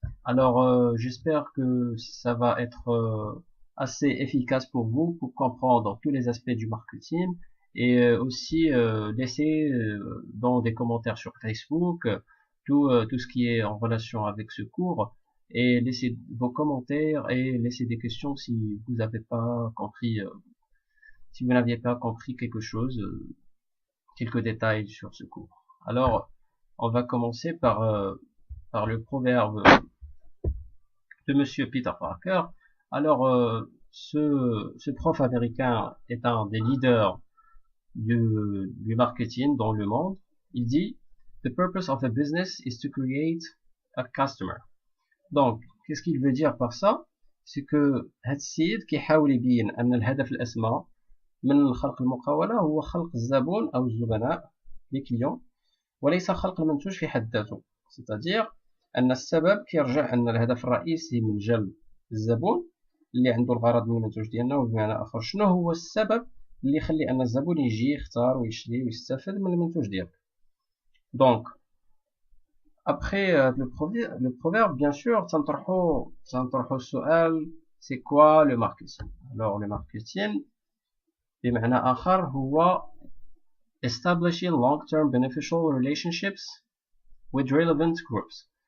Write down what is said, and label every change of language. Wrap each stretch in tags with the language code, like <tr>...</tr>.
<fr>Alors j'espère que ça va être assez efficace pour vous pour comprendre tous les aspects du marketing et aussi laisser dans des commentaires sur Facebook tout ce qui est en relation avec ce cours et laissez vos commentaires et laissez des questions si vous n'avez pas compris si vous n'aviez pas compris quelque chose, quelques détails sur ce cours. Alors, on va commencer par le proverbe de Monsieur Peter Parker. Alors, ce prof américain est un des leaders du marketing dans le monde. Il dit,</fr> <en>The purpose of a business is to create a customer.</en> <fr>Donc, qu'est-ce qu'il veut dire par ça? C'est que</fr> <ar>هاد السيد كيحاول يبين أن الهدف الأسمى من خلق المقاولة هو خلق الزبون أو الزبناء</ar> <fr>les clients</fr> <ar>وليس خلق المنتوج في حد ذاته.</ar> <fr>c'est-à-dire</fr> <ar>أن السبب كيرجع أن الهدف الرئيسي من جلب الزبون اللي عنده الغرض من المنتوج ديالنا. وبمعنى آخر شنو هو السبب اللي يخلي أن الزبون يجي يختار ويشري ويستفد من المنتوج ديالك.</ar> <fr>Donc après le proverbe, bien sûr,</fr> <ar>تنطرحوا السؤال</ar> <fr>c'est quoi le marketing. Alors le</fr> <en>marketing</en> <ar>بمعنى آخر هو</ar> <en>establishing long-term beneficial relationships with relevant groups.</en>